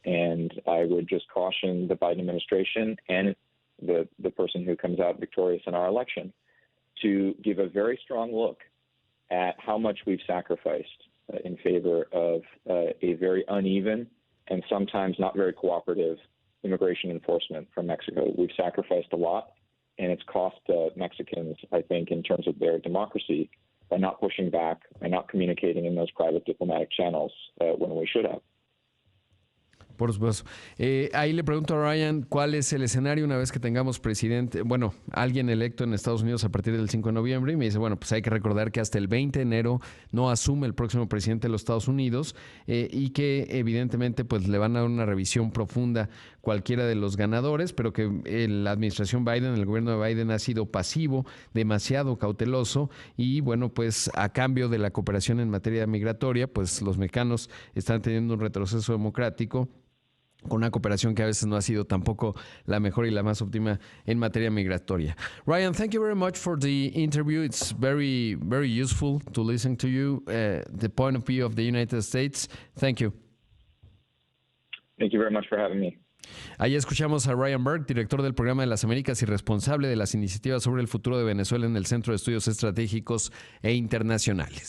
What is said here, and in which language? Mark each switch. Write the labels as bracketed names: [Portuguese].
[English] And I would just caution the Biden administration and the person who comes out victorious in our election to give a very strong look at how much we've sacrificed in favor of a very uneven and sometimes not very cooperative immigration enforcement from Mexico. We've sacrificed a lot, and it's cost Mexicans, I think, in terms of their democracy by not pushing back, by not communicating in those private diplomatic channels when we should have. [Spanish] Por supuesto. Ahí le pregunto a Ryan cuál es el escenario una vez que tengamos presidente, bueno, alguien electo en Estados Unidos a partir del 5 de noviembre, y me dice, bueno, pues hay que recordar que hasta el 20 de enero no asume el próximo presidente de los Estados Unidos, y que evidentemente pues le van a dar una revisión profunda cualquiera de los ganadores, pero que la administración Biden, el gobierno de Biden ha sido pasivo, demasiado cauteloso, y bueno, pues a cambio de la cooperación en materia migratoria, pues los mexicanos están teniendo un retroceso democrático, con una cooperación que a veces no ha sido tampoco la mejor y la más óptima en materia migratoria. [English] Ryan, thank you very much for the interview. It's very, very useful to listen to you, the point of view of the United States. Thank you. Thank you very much for having me. [Spanish] Ahí escuchamos a Ryan Burke, director del Programa de las Américas y responsable de las iniciativas sobre el futuro de Venezuela en el Centro de Estudios Estratégicos e Internacionales.